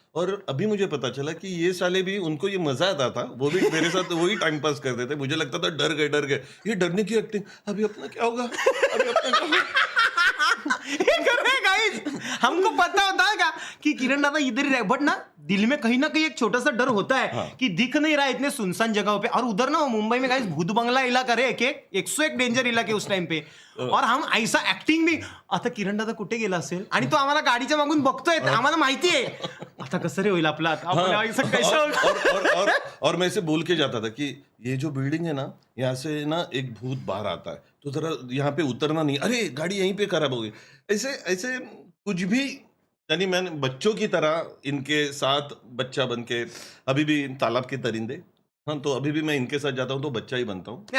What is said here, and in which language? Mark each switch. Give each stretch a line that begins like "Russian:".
Hindi: और अभी मुझे पता चला कि ये साले भी, उनको ये मजा आता था, वो भी मेरे साथ वही टाइम पास करते थे। मुझे लगता था डर गए, ये डरने की एक्टिंग, अभी अपना क्या होगा, अभी अपना क्या होगा। ये कर रहे हैं गाइस, हमको पता होता है क्या कि किरण दादा इधर ही रहे, बट ना दिल में कहीं ना कहीं एक छोटा सा डर होता है हाँ। कि दिख नहीं रहा है इतने सुनसान जगहों पे। और उधर ना मुंबई में गाइस भूत बंगला इलाका रे, 101 डेंजर इलाके उस टाइम पे, और हम ऐसा एक्टिंग भी,
Marathi: आता किरण दादा कुठे गेला असेल आणि तो आम्हाला गाडीच्या मागून बघतोय, आम्हाला माहिती आहे आता कसं रे होईल आपला,
Hindi: हाँ, ऐसा कैसा होगा? और मैं इसे बोल के जाता था कि ये जो बिल्डिंग है ना, यहाँ से ना एक भूत बाहर आता है, तो जरा यहाँ पे उतरना नहीं, अरे गाड़ी यहीं पे खराब हो गई, ऐसे कुछ भी, यानी मैंने बच्चों की तरह इनके साथ बच्चा बन के, अभी भी तालाब के दरिंदे, हाँ, तो अभी भी मैं इनके साथ जाता हूँ तो बच्चा ही बनता हूँ।